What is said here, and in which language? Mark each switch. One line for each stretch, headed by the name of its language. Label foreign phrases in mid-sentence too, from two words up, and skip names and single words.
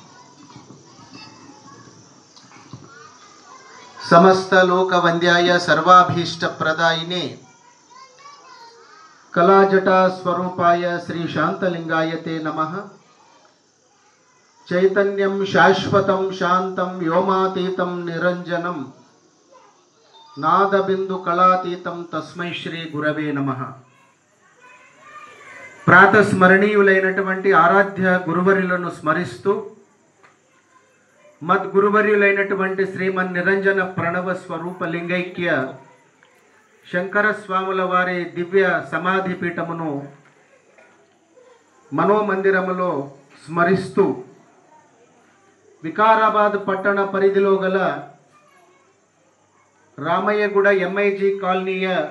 Sanskrit: समस्त लोक वंद्याय सर्वाभीष्ट प्रदायिने कलाजटा स्वरूपाय श्री शांतलिंगाय ते नमः। चैतन्यं शाश्वतं शांतं व्योमातीतं निरंजनं नादबिंदु कलातीतं तस्मै श्री गुरवे नमः।
Telugu: ప్రాతస్మరణీయులైనటువంటి ఆరాధ్య గురువర్యులను స్మరిస్తూ మద్గురువర్యులైనటువంటి శ్రీమన్ నిరంజన ప్రణవ స్వరూప లింగైక్య శంకర స్వాముల వారి దివ్య సమాధి పీఠమును మనోమందిరములో స్మరిస్తూ వికారాబాద్ పట్టణ పరిధిలో గల రామయ్యగూడ ఎంఐజీ కాలనీయ